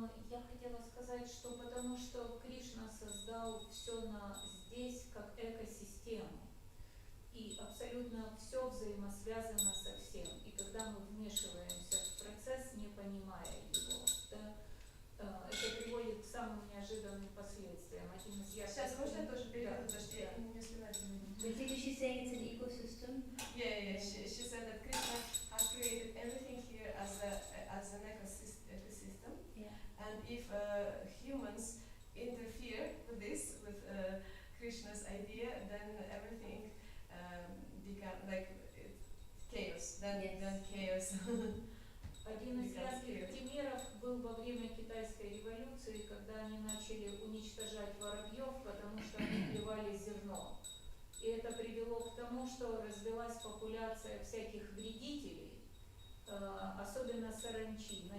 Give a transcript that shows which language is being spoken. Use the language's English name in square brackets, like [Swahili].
[Russian] Я хотела сказать, что потому что Кришна создал все здесь как экосистему. И абсолютно все взаимосвязано со всем. И когда мы вмешиваемся в процесс, не понимая его, да, это приводит к самым неожиданным последствиям. Один из ярких... Сейчас можно я тоже перейду, Да, потому что я не успеваю заметить. [English] Basically, she's saying it's an ecosystem. Yeah. She said that Krishna has created everything here as an ecosystem. Yeah. And if humans interfere with this, with Krishna's idea, then everything become like chaos. Then chaos. [Russian] Один из ярких примеров был во время китайской революции, когда они начали уничтожать воробьев, потому что они клевали зерно. И это привело к тому, что развилась популяция всяких вредителей, особенно саранчи.